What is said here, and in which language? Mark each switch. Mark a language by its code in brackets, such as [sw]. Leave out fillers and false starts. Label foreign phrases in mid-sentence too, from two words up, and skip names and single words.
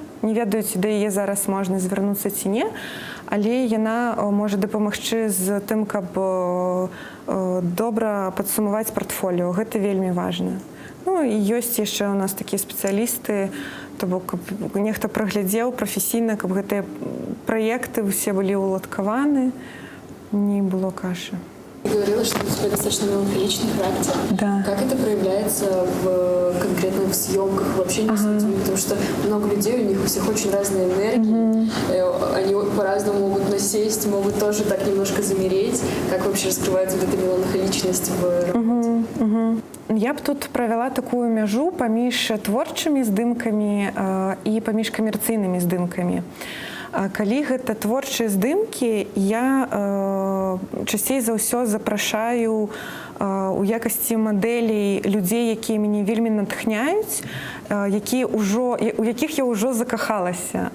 [be] Не ведаю, ці да яе зараз можна звярнуцца ці не, але яна можа дапамагчы з тым, каб добра падсумаваць партфоліо. Гэта вельмі важна. Ну, і ёсць яшчэ ў нас такія спецыялісты, то бок, каб нехта праглядзеў прафесійна, каб гэтыя праекты ўсе былі уладкаваны, не было кашы. [ru] Ты говорила, что у тебя достаточно меланхоличный характер. Да. Как это проявляется в конкретных съемках, в общении с людьми? Потому что много людей, у них у всех очень разные энергии. Они по-разному могут насесть, могут тоже так немножко замереть. Как вообще раскрывается вот эта меланхоличность в работе? [be] Я б тут правяла такую мяжу паміж творчымі здымкамі і паміж камерцыйнымі здымкамі. Калі гэта творчыя здымкі, я часцей за ўсё запрашаю у якасці мадэлей людзей, якія мяне вельмі натхняюць, у якіх я ўжо закахалася.